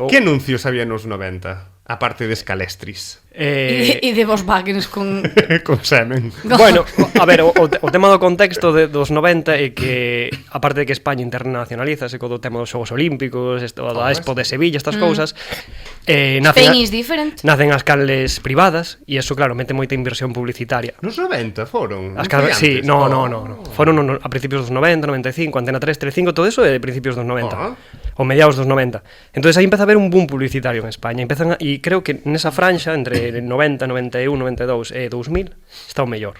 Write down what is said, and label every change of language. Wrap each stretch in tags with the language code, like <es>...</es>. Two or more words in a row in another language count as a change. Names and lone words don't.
<gl>Que anuncios había nos 90? Aparte de Scalestris. E de Volkswagen con... Con semen. Bueno, a ver, o tema do contexto dos 90 é que, aparte de que España internacionalízase co do tema dos Xogos Olímpicos, da Expo de Sevilla, estas cousas,</gl> <en>Spain is different.</en> <gl>nacen as canles privadas e eso, claro, mete moita inversión publicitaria. Nos 90 foron. As non foi sí, antes? no. Foron a principios dos 90, 95, Antena 3, Telecinco, todo eso é de principios dos 90. Ou mediados dos 90. Entonces aí empeza a haber un boom publicitario en España. E creo que nesa franxa entre 90, 91, 92 e 2000 está o mellor.</gl>